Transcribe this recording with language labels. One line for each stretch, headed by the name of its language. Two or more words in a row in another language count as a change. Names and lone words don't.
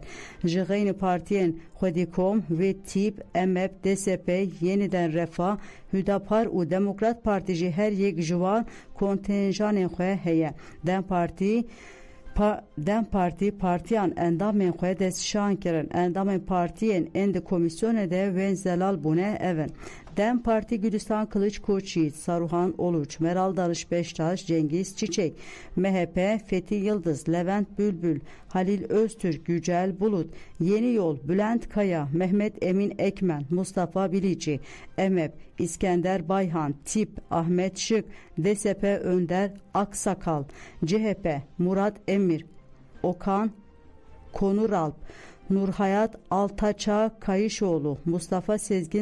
Kurdish: Ji xeynî partiyên Xwedîkom ve Tîp, EMEP, DSP, Yeniden Refah, Hüdapar û Demokrat Parti jî her yek ji wan kontenjanên xwe heye. Dem Parti partiyan endamên xwe destşan kirin. Endamên partiyên ên di komisyonê de wên zelal bûne evin. Dem Parti Gülistan Kılıç Koçyiğit, Saruhan Oluç, Meral Darış Beştaş, Cengiz Çiçek, MHP Fethi Yıldız, Levent Bülbül, Halil Öztürk, Yücel Bulut, Yeni Yol, Bülent Kaya, Mehmet Emin Ekmen, Mustafa Bilici, EMEP, İskender Bayhan, Tip, Ahmet Şık, DSP Önder Aksakal, CHP Murat Emir, Okan Konuralp, Nurhayat Altaçağ Kayışoğlu, Mustafa Sezgin